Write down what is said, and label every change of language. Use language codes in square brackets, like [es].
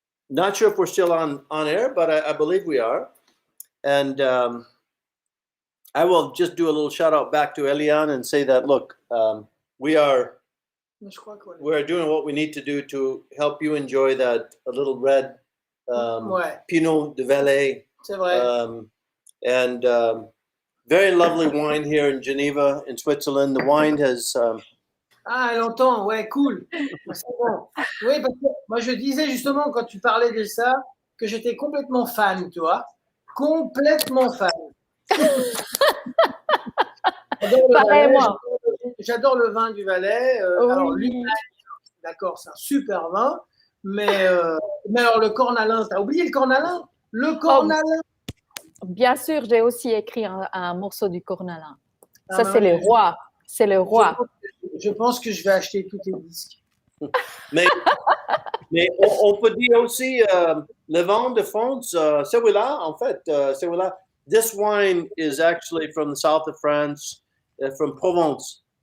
[en] Not sure if we're still on air, but I believe we are. And I will just do a little shout out back to Eliane and say that, look, we're doing what we need to do to help you enjoy that a little red Pinot de Valais. [fr] C'est vrai. [en] And very lovely wine here in Geneva, in Switzerland. The wine has... [fr] Ah, elle entend, ouais, cool. C'est bon. Oui, parce que moi, je disais justement, quand tu parlais de ça, que j'étais complètement fan, tu vois. Complètement fan. J'adore le vin du Valais. Alors, lui, d'accord, c'est un super vin. Mais alors, le cornalin, t'as oublié le cornalin? Le cornalin. Bien sûr, j'ai aussi écrit un morceau du cornalin. Ça, c'est le roi. C'est le roi. Je pense que je vais acheter tous tes disques. mais on peut dire aussi le vin de France, celui-là, en fait, celui-là. [en] This wine is actually from the south of France, from Provence.